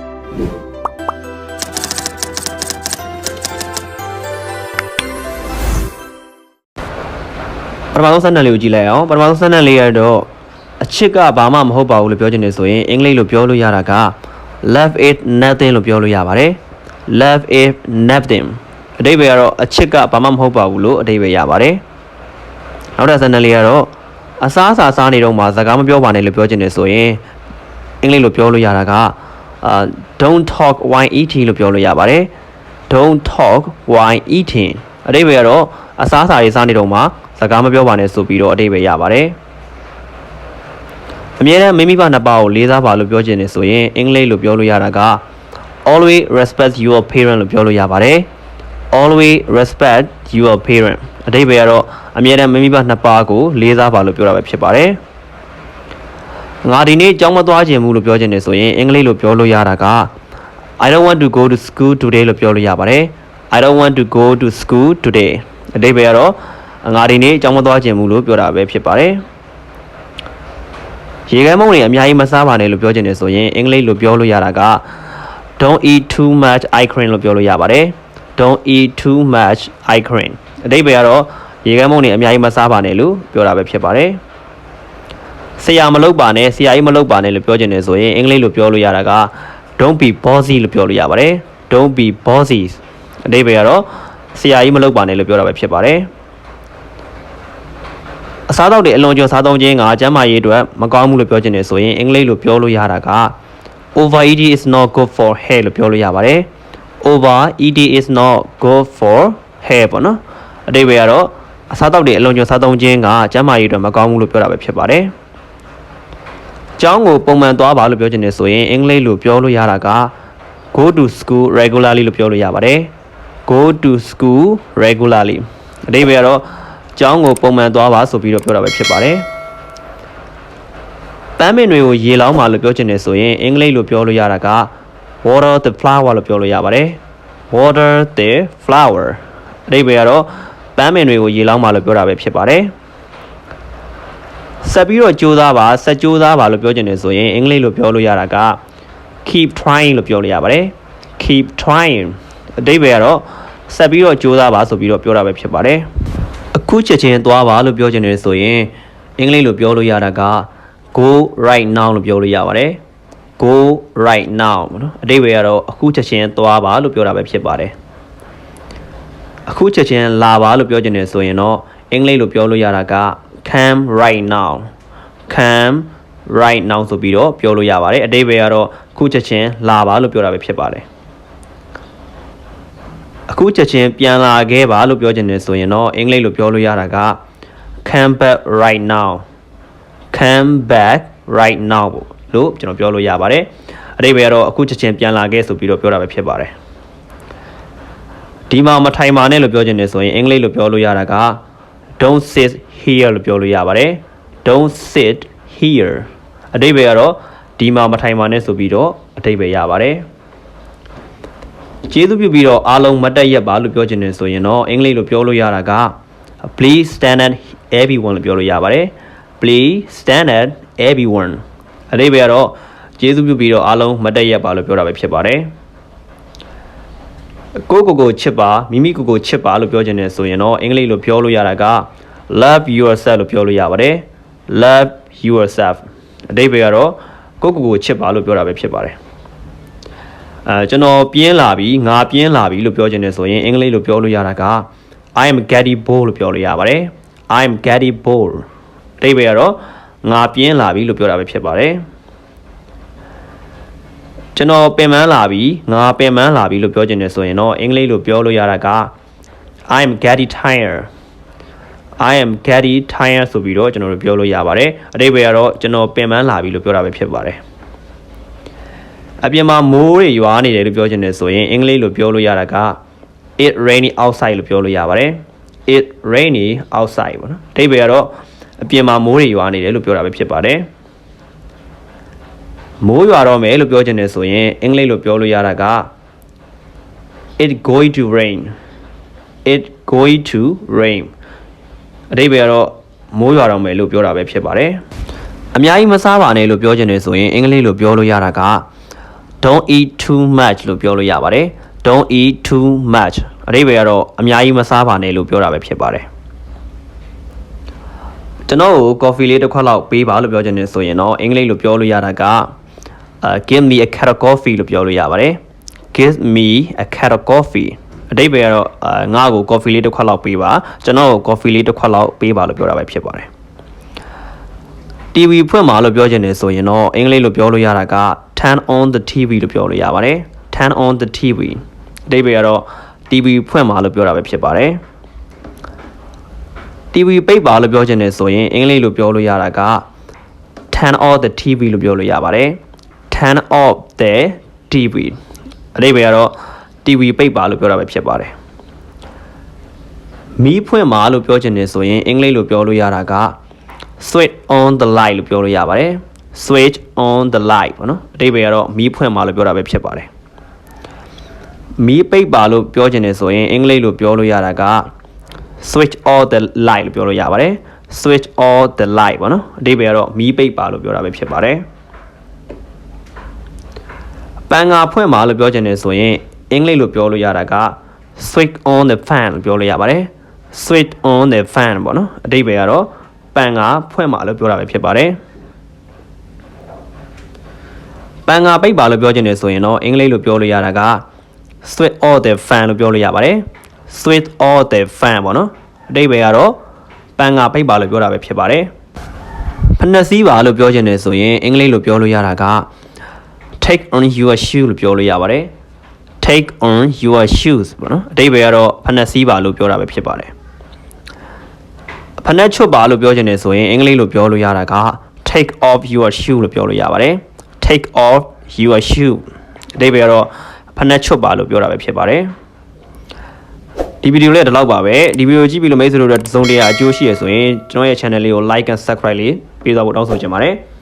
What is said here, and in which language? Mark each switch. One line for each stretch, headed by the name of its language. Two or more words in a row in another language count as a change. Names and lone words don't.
Burmese: ပထမဆုံးစနစ်လေးကိုကြည့်လိုက်အောင်ပထမဆုံးစနစ်လေးရတော့အချစ်ကဘာမှမဟုတ်ပါဘူးလို့ပြောချင်တယ်ဆိုရင်အင်္ဂလိပ်လို ပြောလို့ရတာက
English: love is nothing
Burmese: လို့ပြောလို့ရပါတယ်
English: love is nothing
Burmese: အဓိပ္ပာယ်ကတော့အချစ်ကဘာမှမဟုတ်ပါဘူးလို့အဓိပ္ပာယ်ရပါတယ်နောက်တစ်စနစ်လေးကတော့အစားအစာစားနေတော့မှစကားမပြောပါနဲ့လို့ပြောချင်တယ်ဆိုရင်အင်္ဂလိပ်လိုပြောလို့ရတာက
English: don't talk while eating
Burmese: လို့ပြောလို့ရပါတယ်
English: don't talk while eating
Burmese: အဓိပ္ပာယ်ကတော့အစားအစာတွေစားနေတော့မှစကားမပြောပါနဲ့ဆိုပြီးတော့အဓိပ္ပာယ်ရပါတယ် အမြဲတမ်းမိမိဘာနှစ်ပါးကိုလေးစားပါလို့ပြောချင်တယ်ဆိုရင်အင်္ဂလိပ်လိုပြောလို့ရတာက
English: always respect your parent
Burmese: လို့ပြောလို့ရပါတယ်
English: always respect your parent
Burmese: အဓိပ္ပာယ်ကတော့အမြဲတမ်းမိမိဘာနှစ်ပါးကိုလေးစားပါလို့ပြောတာပဲဖြစ်ပါတယ်ငါဒီနေ့ကျောင်းမသွားချင်ဘူးလို့ပြောချင်တယ်ဆိုရင်အင်္ဂလိပ်လိုပြောလို့ရတာက
English: I don't want to go to school today
Burmese: လို့ပြောလို့ရပါတယ်
English: I don't want to go to school today
Burmese: အဓိပ္ပာယ်ကတော့ငါဒီနေ့ကျောင်းမသွားချင်ဘူးလို့ပြောတာပဲဖြစ်ပါတယ် ရေခဲမုန့်တွေအများကြီးမစားပါနဲ့လို့ပြောချင်တယ်ဆိုရင်အင်္ဂလိပ်လိုပြောလို့ရတာက
English: don't eat too much ice cream
Burmese: လို့ပြောလို့ရပါတယ်
English: don't eat too much ice cream
Burmese: အဓိပ္ပာယ်ကတော့ရေခဲမုန့်တွေအများကြီးမစားပါနဲ့လို့ပြောတာပဲဖြစ်ပါတယ်ဆရာမလုပ်ပါနဲ့ဆရာကြီးမလုပ်ပါနဲ့လို့ပြောချင်တယ်ဆိုရင်အင်္ဂလိပ်လိုပြောလို့ရတာက
English: don't be bossy
Burmese: လို့ပြောလို့ရပါတယ်
English: don't be bossy
Burmese: အဓိပ္ပာယ်ကတော့ဆရာကြီးမလုပ်ပါနဲ့လို့ပြောတာပဲဖြစ်ပါတယ် အစားအသောက်တွေအလွန်ကျွံစားသုံးခြင်းကကျန်းမာရေးအတွက်မကောင်းဘူးလို့ပြောချင်တယ်ဆိုရင်အင်္ဂလိပ်လိုပြောလို့ရတာက
English: overeating is not good for health
Burmese: လို့ပြောလို့ရပါတယ်
English: overeating is not good for health
Burmese: ပေါ့နော်အဓိပ္ပာယ်ကတော့အစားအသောက်တွေအလွန်ကျွံစားသုံးခြင်းကကျန်းမာရေးအတွက်မကောင်းဘူးလို့ပြောတာပဲဖြစ်ပါတယ်ကျောင်းကိုပုံမှန်သွားပါလို့ပြောချင်တယ်ဆိုရင်အင်္ဂလိပ်လိုပြောလို့ရတာက
English: go to school regularly
Burmese: လို့ပြောလို့ရပါတယ်
English: go to school regularly
Burmese: အဓိပ္ပာယ်ကတော့ကျောင်းကိုပုံမှန်သွားပါဆိုပြီးတော့ပြောတာပဲဖြစ်ပါတယ် ပန်းပင်တွေကိုရေလောင်းပါလို့ပြောချင်တယ်ဆိုရင်အင်္ဂလိပ်လိုပြောလို့ရတာက
English: water the flower
Burmese: လို့ပြောလို့ရပါတယ်
English: water the flower
Burmese: အဓိပ္ပာယ်ကတော့ပန်းပင်တွေကိုရေလောင်းပါလို့ပြောတာပဲဖြစ်ပါတယ် ဆက်ပြီးတော့ကြိုးစားပါဆက်ကြိုးစားပါလို့ပြောချင်တယ်ဆိုရင်အင်္ဂလိပ်လိုပြောလို့ရတာက
English: keep trying
Burmese: လို့ပြောလို့ရပါတယ်
English: keep trying
Burmese: အဓိပ္ပာယ်ကတော့ဆက် ပြီးတော့ကြိုးစားပါဆိုပြီးတော့ပြောတာပဲဖြစ်ပါတယ်အခုချက်ချင်းသွားပါလို့ပြောချင်တယ်ဆိုရင်အင်္ဂလိပ်လိုပြောလို့ရတာက
English: go right now
Burmese: လို့ပြောလို့ရပါတယ်
English: go right now
Burmese: နော်အဓိပ္ပာယ်ကတော့အခုချက်ချင်းသွားပါလို့ပြောတာပဲဖြစ်ပါတယ်အခုချက်ချင်းလာပါလို့ပြောချင်တယ်ဆိုရင်တော့အင်္ဂလိပ်လိုပြောလို့ရတာက
English: come right now come right now
Burmese: ဆိုပြီးတော့ပြောလို့ရပါတယ်အဓိပ္ပာယ်ကတော့အခုချက်ချင်းလာပါလို့ပြောတာပဲဖြစ်ပါတယ် အခုချက်ချင်းပြန်လာခဲ့ပါလို့ပြောချင်တယ်ဆိုရင်တော့အင်္ဂလိပ်လိုပြောလို့ရတာက
English: come back right now come back right now
Burmese: လို့ကျွန်တော်ပြောလို့ရပါတယ်အဓိပ္ပာယ်ကတော့အခုချက်ချင်းပြန်လာခဲ့ဆိုပြီးတော့ပြောတာပဲဖြစ်ပါတယ်ဒီမှာမထိုင်ပါနဲ့လို့ပြောချင်တယ်ဆိုရင်အင်္ဂလိပ်လိုပြောလို့ရတာက
English: don't sit here
Burmese: လို့ပြောလို့ရပါတယ်
English: don't sit here
Burmese: အဓိပ္ပာယ်ကတော့ဒီမှာမထိုင်ပါနဲ့ဆိုပြီးတော့အဓိပ္ပာယ်ရပါတယ် ကျေးဇူးပြုပြီးတော့အားလုံးမတ်တက်ရက်ပါလို့ပြောချင်တယ်ဆိုရင်တော့အင်္ဂလိပ်လိုပြောလို့ရတာက
English: please stand at everyone
Burmese: လို့ပြောလို့ရပါတယ်
English: please stand at everyone
Burmese: အဓိပ္ပာယ်ကတော့ကျေးဇူးပြုပြီးတော့အားလုံးမတ်တက်ရက်ပါလို့ပြောတာပဲဖြစ်ပါတယ် ကိုချစ်ပါမိမိကိုချစ်ပါလို့ပြောချင်တယ်ဆိုရင်တော့အင်္ဂလိပ်လိုပြောလို့ရတာက
English: love yourself
Burmese: လို့ပြောလို့ရပါတယ်
English: love yourself
Burmese: အဓိပ္ပာယ်ကတော့ကိုချစ်ပါလို့ပြောတာပဲဖြစ်ပါတယ်ကျွန်တော်ပြင်းလာပြီငါပြင်းလာပြီလို့ပြောချင်တယ်ဆိုရင်အင်္ဂလိပ်လိုပြောလို့ရတာက
English: I am getting bored
Burmese: လို့ပြောလို့ရပါတယ်
English: I am getting bored
Burmese: အဓိပ္ပာယ်ကတော့ငါပြင်းလာပြီလို့ပြောတာပဲဖြစ်ပါတယ် ကျွန်တော်ပင်ပန်းလာပြီငါပင်ပန်းလာပြီလို့ပြောချင်တယ်ဆိုရင်တော့အင်္ဂလိပ်လိုပြောလို့ရတာက
English: I am getting tired I am getting tired
Burmese: ဆိုပြီးတော့ကျွန်တော်တို့ပြောလို့ရပါတယ်အဓိပ္ပာယ်ကတော့ကျွန်တော်ပင်ပန်းလာပြီလို့ပြောတာပဲဖြစ်ပါတယ်အပြင်မှာမိုးတွေရွာနေတယ်လို့ပြောချင်တယ်ဆိုရင်အင်္ဂလိပ်လိုပြောလို့ရတာက
English: it rainy outside
Burmese: လို့ပြောလို့ရပါတယ်
English: it rainy outside
Burmese: ပေါ့နော်အဓိပ္ပာယ်ကတော့အပြင်မှာမိုးတွေရွာနေတယ်လို့ပြောတာပဲဖြစ်ပါတယ် မိုးရွာတော့မယ်လို့ပြောချင်တယ်ဆိုရင်အင်္ဂလိပ်လိုပြောလို့ရတာက
English: it going to rain it going to rain
Burmese: အဓိပ္ပာယ်ကတော့မိုးရွာတော့မယ်လို့ပြောတာပဲဖြစ်ပါတယ်အများကြီးမစားပါနဲ့လို့ပြောချင်တယ်ဆိုရင်အင်္ဂလိပ်လိုပြောလို့ရတာက
English: don't eat too much
Burmese: လို့ပြောလို့ရပါတယ်
English: don't eat too much
Burmese: အဓိပ္ပာယ်ကတော့အများကြီးမစားပါနဲ့လို့ပြောတာပဲဖြစ်ပါတယ် ကျွန်တော်ကို coffee လေးတစ်ခွက်လောက်ပေးပါလို့ပြောချင်တယ်ဆိုရင်တော့အင်္ဂလိပ်လိုပြောလို့ရတာက
English: give me a cup of coffee
Burmese: လို့ပြောလို့ရပါတယ်
English: give me a cup of coffee
Burmese: အဓိပ္ပာယ်ကတော့ငါ့ကို coffee လေးတစ်ခွက်လောက်ပေးပါကျွန်တော်ကို coffee လေးတစ်ခွက်လောက်ပေးပါလို့ပြောတာပဲဖြစ်ပါတယ် TV ဖွင့်ပါလို့ပြောချင်တယ်ဆိုရင်တော့အင်္ဂလိပ်လိုပြောလို့ရတာက
English: turn on the TV
Burmese: လို့ပြောလို့ရပါတယ်
English: turn on the TV
Burmese: အဓိပ္ပာယ်ကတော့ TV ဖွင့်ပါလို့ပြောတာပဲဖြစ်ပါတယ် TV ပိတ်ပါလို့ပြောချင်တယ်ဆိုရင်အင်္ဂလိပ်လိုပြောလို့ရတာက
English: turn off the TV
Burmese: လို့ပြောလို့ရပါတယ်
English: turn off the TV
Burmese: အဓိပ္ပာယ်ကတော့ TV ပိတ်ပါလို့ပြောတာပဲဖြစ်ပါတယ် မီးဖွင့်ပါလို့ပြောချင်တယ်ဆိုရင်အင်္ဂလိပ်လိုပြောလို့ရတာက
English: switch on the light
Burmese: လို့ပြောလို့ရပါတယ်
English: switch on the light
Burmese: ပေါ့နော်အဓိပ္ပာယ်ကတော့မီးဖွင့်ပါလို့ပြောတာပဲဖြစ်ပါတယ်မီးပိတ်ပါလို့ပြောချင်တယ်ဆိုရင်အင်္ဂလိပ်လိုပြောလို့ရတာက
English: switch off the light
Burmese: လို့ပြောလို့ရပါတယ်
English: switch off the light
Burmese: ပေါ့နော်အဓိပ္ပာယ်ကတော့မီးပိတ်ပါလို့ပြောတာပဲဖြစ်ပါတယ် ပန်ငါဖွင့်ပါလို့ပြောချင်တယ်ဆိုရင်အင်္ဂလိပ်လိုပြောလို့ရတာက
English: switch on the fan
Burmese: လို့ပြောလို့ရပါတယ်
English: switch on the fan
Burmese: ပေါ့နော်အဓိပ္ပာယ်ကတော့ပန်ငါဖွင့်ပါလို့ပြောတာပဲဖြစ်ပါတယ် ပန်ငါပိတ်ပါလို့ပြောချင်တယ်ဆိုရင်တော့အင်္ဂလိပ်လိုပြောလို့ရတာက
English: switch off the fan
Burmese: လို့ပြောလို့ရပါတယ် switch off the fan ပေါ့နော်အဓိပ္ပာယ်ကတော့ပန်ငါပိ တ်ပါလို့ပြောတာပဲဖြစ်ပါတယ်ဖနက်စီးပါလို့ပြောချင်တယ်ဆိုရင်အင်္ဂလိပ်လိုပြောလို့ရတာက
English: take on your shoe
Burmese: လို့ပြောလို့ရပါတယ်
English: take on your shoes
Burmese: ပေါ့နော်အဓိပ္ပာယ်ကတော့ဖနက်စီးပါလို့ပြောတာပဲဖြစ်ပါတယ်ဖနက်ချွတ်ပါလို့ပြောချင်တယ်ဆိုရင်အင်္ဂလိပ်လိုပြောလို့ရတာက
English: take off your shoe
Burmese: လို့ပြောလို့ရပါတယ်
English: take off your shoe
Burmese: အဓိပ္ပာယ်ကတော့ဖနက်ချွတ်ပါလို့ပြောတာပဲဖြစ်ပါတယ်ဒီဗီဒီယိုလေးဒီလောက်ပါပဲဒီဗီဒီယိုကြည့်ပြီးလို့မိတ်ဆွေတို့တစ်စုံတရာအကျိုးရှိရဆိုရင်ကျွန်တော်ရဲ့ channel လေးကို
English: like and subscribe
Burmese: လေးပေးသွားဖို့တောင်းဆိုချင်ပါတယ်